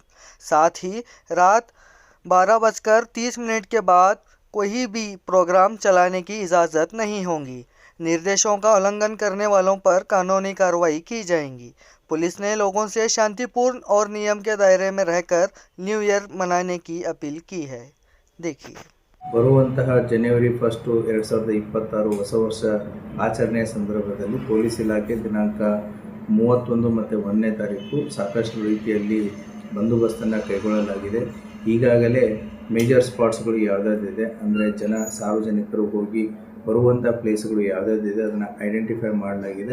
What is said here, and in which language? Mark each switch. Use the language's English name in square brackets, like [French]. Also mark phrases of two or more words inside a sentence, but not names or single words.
[Hindi] साथ ही रात 12:30 के बाद कोई भी प्रोग्राम चलाने की इजाज़त नहीं होगी। निर्देशों का उल्लंघन करने वालों पर कानूनी कार्रवाई की जाएगी। पुलिस ने लोगों से शांतिपूर्ण और नियम के दायरे में रहकर [English] new year [Hindi] मनाने की अपील की है। देखिए, [Kannada] ಬರುವಂತಹ ಜನವರಿ 1, 2026 ಹೊಸ ವರ್ಷ ಆಚರಣೆಯ ಸಂದರ್ಭದಲ್ಲಿ ಪೊಲೀಸ್ ಇಲಾಖೆ ದಿನಾಂಕ 31 ಮತ್ತು 1ನೇ ತಾರೀಕು ಸಾಕಷ್ಟು ರೀತಿಯಲ್ಲಿ ಬಂದೋಬಸ್ತನ್ನು ಕೈಗೊಳ್ಳಲಾಗಿದೆ. ಈಗಾಗಲೇ [English] major spots [Kannada] ಯಾವುದಾದಿದೆ ಅಂದರೆ ಸಾರ್ವಜನಿಕರು ಹೋಗಿ ಬರುವಂಥ ಪ್ಲೇಸ್ಗಳು ಯಾವುದಾದಿದೆ ಅದನ್ನು ಐಡೆಂಟಿಫೈ ಮಾಡಲಾಗಿದೆ.